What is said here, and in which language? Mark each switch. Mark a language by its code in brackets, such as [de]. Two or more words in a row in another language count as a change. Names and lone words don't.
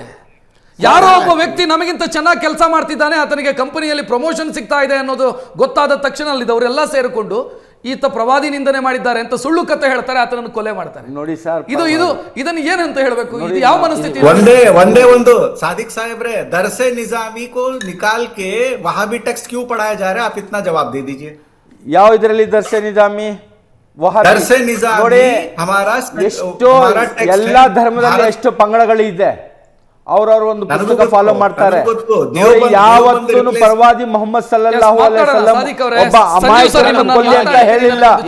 [kn] ಯಾರೋ ಒಬ್ಬ ವ್ಯಕ್ತಿ ನಮಗಿಂತ ಚೆನ್ನಾಗಿ ಕೆಲಸ ಮಾಡ್ತಿದ್ದಾನೆ, ಆತನಿಗೆ ಕಂಪನಿಯಲ್ಲಿ ಪ್ರಮೋಷನ್ ಸಿಗ್ತಾ ಇದೆ ಅನ್ನೋದು ಗೊತ್ತಾದ ತಕ್ಷಣ ಅಲ್ಲಿದ್ದವರೆಲ್ಲ ಸೇರಿಕೊಂಡು ಈತ ಪ್ರವಾದಿ ನಿಂದನೆ ಮಾಡಿದ್ದಾರೆ ಅಂತ ಸುಳ್ಳು ಕತೆ ಹೇಳ್ತಾರೆ, ಆತನನ್ನು ಕೊಲೆ ಮಾಡ್ತಾರೆ. ನೋಡಿ ಸರ್, ಇದನ್ನು ಏನಂತ ಹೇಳಬೇಕು? ಇದು ಯಾವ ಮನಸ್ಥಿತಿ? ಒಂದೇ ಒಂದು ಸಾದಿಕ್ ಸಾಹೇಬ್ರೆ, [hi] दरसे निजामी को निकाल के वहां भी टेक्स्ट क्यों पढ़ाया जा रहा है? आप इतना जवाब दे दीजिए. [kn] ಯಾವ ಇದರಲ್ಲಿ ದರ್ಸೆ ನಿಜಾಮಿ ನೋಡಿ, ಎಷ್ಟೋ ಎಲ್ಲಾ ಧರ್ಮದಲ್ಲಿ ಎಷ್ಟು ಪಂಗಡಗಳಿದೆ, ಅವ್ರವ್ರ ಒಂದು ಪುಸ್ತಕ ಫಾಲೋ ಮಾಡ್ತಾರೆ. ಯಾವತ್ತೂ ಪ್ರವಾದಿ ಮೊಹಮ್ಮದ್ [ar] صلى الله عليه وسلم [kn] ಒಬ್ಬ ಅಮಾಯಕರನ್ನು ಕೊಲ್ಲಿ ಅಂತ ಹೇಳಿಲ್ಲ.